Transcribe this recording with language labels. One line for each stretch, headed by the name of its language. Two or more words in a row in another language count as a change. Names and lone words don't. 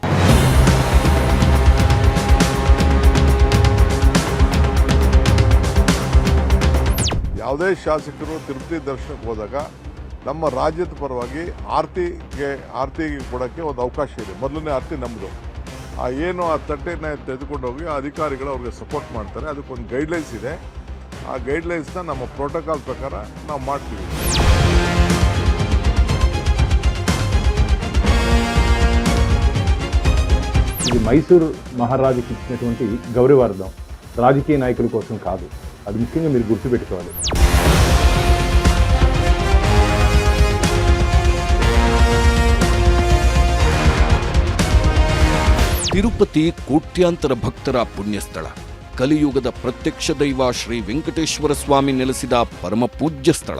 Kannada: ಯಾವುದೇ ಶಾಸಕರು ತಿರುಪತಿ ದರ್ಶನಕ್ಕೆ ಹೋದಾಗ ನಮ್ಮ ರಾಜ್ಯದ ಪರವಾಗಿ ಆರತಿಗೆ ಕೊಡೋಕ್ಕೆ ಒಂದು ಅವಕಾಶ ಇದೆ. ಮೊದಲನೇ ಆರತಿ ನಮ್ಮದು. ಏನು ಆ ತಟ್ಟೆನ ತೆಗೆದುಕೊಂಡು ಹೋಗಿ ಅಧಿಕಾರಿಗಳು ಅವ್ರಿಗೆ ಸಪೋರ್ಟ್ ಮಾಡ್ತಾರೆ. ಅದಕ್ಕೊಂದು ಗೈಡ್ಲೈನ್ಸ್ ಇದೆ. ಆ ಗೈಡ್ಲೈನ್ಸ್ನ ನಮ್ಮ ಪ್ರೋಟೋಕಾಲ್ ಪ್ರಕಾರ ನಾವು ಮಾಡ್ತೀವಿ.
Telugu: ఇది మైసూర్ మహారాజుకి ఇచ్చినటువంటి గౌరవార్థం, రాజకీయ నాయకుల కోసం కాదు. అది ముఖ్యంగా మీరు గుర్తుపెట్టుకోవాలి.
Kannada: ತಿರುಪತಿ ಕೋಟ್ಯಾಂತರ ಭಕ್ತರ ಪುಣ್ಯಸ್ಥಳ. ಕಲಿಯುಗದ ಪ್ರತ್ಯಕ್ಷ ದೈವ ಶ್ರೀ ವೆಂಕಟೇಶ್ವರ ಸ್ವಾಮಿ ನೆಲೆಸಿದ ಪರಮ ಪೂಜ್ಯ ಸ್ಥಳ.